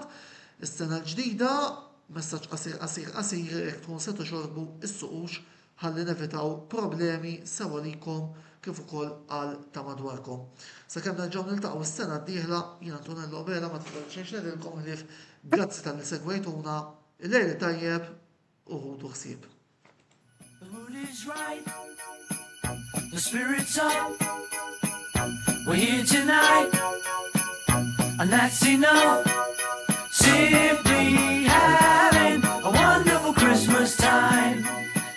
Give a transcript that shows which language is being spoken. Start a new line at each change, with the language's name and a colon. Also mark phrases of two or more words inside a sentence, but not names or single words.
Maltese: Is-sena l-ġdida, messaġġ qasir jekk tkun se toxorbu is-suqux ħalli nevitaw problemi sewa likom kif ukoll għal ta' madwarkom. Sakemm nerġgħu niltaqgħu is-sena d-dieħla jiena Antonello Bela ma tfadilx ngħidilkom ħlief grazzi tal-li segwejtuna, il-lejli tajjeb u ħudu ħsieb.
English: The mood is right, the spirit's up, we're here tonight, and that's enough. Simply having a wonderful Christmas time.